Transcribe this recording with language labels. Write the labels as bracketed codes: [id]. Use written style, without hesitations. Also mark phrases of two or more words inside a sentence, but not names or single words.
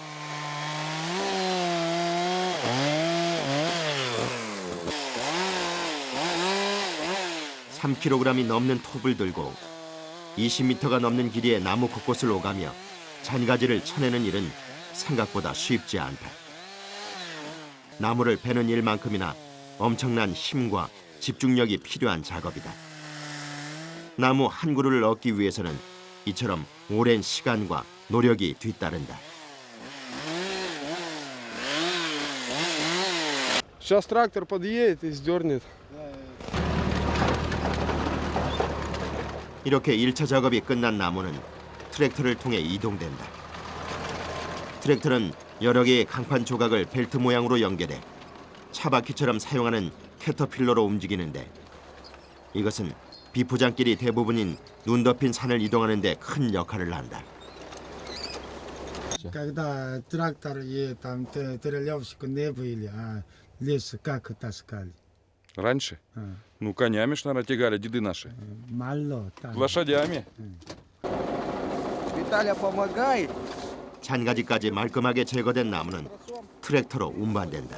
[ko] (3kg이) 넘는 톱을 들고 20m가 넘는 길이의 나무 곳곳을 오가며 잔가지를 쳐내는 일은 생각보다 쉽지 않다. 나무를 베는 일만큼이나 엄청난 힘과 집중력이 필요한 작업이다. 나무 한 그루를 얻기 위해서는 이처럼 오랜 시간과 노력이 뒤따른다. [ru] Сейчас трактор подъедет и сдернет. [ko] 이렇게 1차 작업이 끝난 나무는 트랙터를 통해 이동된다. 트랙터는 여러 개의 강판 조각을 벨트 모양으로 연결해 차바퀴처럼 사용하는 캐터필러로 움직이는데 이것은 비포장길이 대부분인 눈 덮인 산을 이동하는 데 큰 역할을 한다. [ru] можете? Когда трактор и там Трелевск не были, а лес как таскали? Раньше? А, Ну, конями ж, наверное, тягали деды наши. мало там. Лошадями. Виталя помогает. [ko] 잔가지까지 말끔하게 제거된 나무는 트랙터로 운반된다.